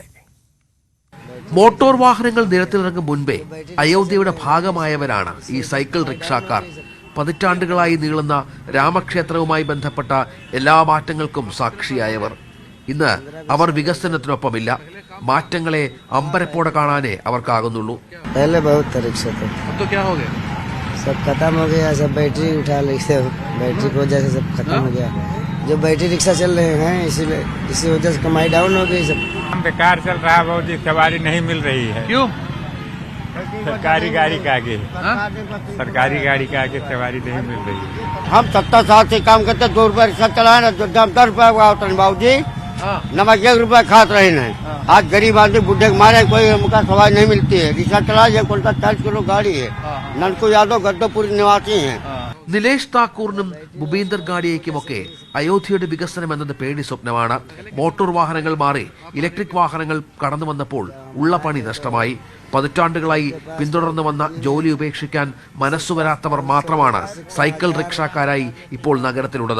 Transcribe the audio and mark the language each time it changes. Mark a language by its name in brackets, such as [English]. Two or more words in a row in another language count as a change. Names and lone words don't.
[Malayalam] മോട്ടോർ വാഹനങ്ങൾ നിരത്തിലിറങ്ങും മുൻപേ അയോധ്യയുടെ ഭാഗമായവരാണ് ഈ സൈക്കിൾ റിക്ഷാക്കാർ. പതിറ്റാണ്ടുകളായി നീളുന്ന രാമക്ഷേത്രവുമായി ബന്ധപ്പെട്ട എല്ലാ മാറ്റങ്ങൾക്കും സാക്ഷിയായവർ. ഇന്ന് അവർ വികസനത്തിനൊപ്പമില്ല. മാറ്റങ്ങളെ അമ്പരപ്പോടെ കാണാനേ അവർക്കാകുന്നുള്ളൂ. [Hindi] जो बैटरी रिक्शा चल रहे हैं इसी वजह से कमाई डाउन हो गई सब। बेकार चल रहा है बहुत जी, सवारी नहीं मिल रही है। क्यों? सरकारी गाड़ी का आगे सरकारी गाड़ी के आगे सवारी नहीं मिल रही है। हम 70 साल से काम करते, 2 रुपया रिक्शा चलाए ना, 10 रुपया होता है बाबूजी, नमक 1 रुपया खाते रहे ना। आज गरीब आदमी बुढ़े के मारे कोई हमका सवारी नहीं मिलती है। रिक्शा चलाए 40 किलो गाड़ी है। ननकू यादव गद्दोपुरी निवासी हैं। [Malayalam] നിലേഷ് താക്കൂറിനും ഭൂപീന്ദർ ഗാഡിയയ്ക്കുമൊക്കെ അയോധ്യയുടെ വികസനം എന്നത് പേടി സ്വപ്നമാണ്. മോട്ടോർ വാഹനങ്ങൾ മാറി ഇലക്ട്രിക് വാഹനങ്ങൾ കടന്നു വന്നപ്പോൾ ഉള്ള പണി നഷ്ടമായി. പതിറ്റാണ്ടുകളായി പിന്തുടർന്നു വന്ന ജോലി ഉപേക്ഷിക്കാൻ മനസ്സുവരാത്തവർ മാത്രമാണ് സൈക്കിൾ റിക്ഷാക്കാരായി ഇപ്പോൾ നഗരത്തിലുള്ളത്.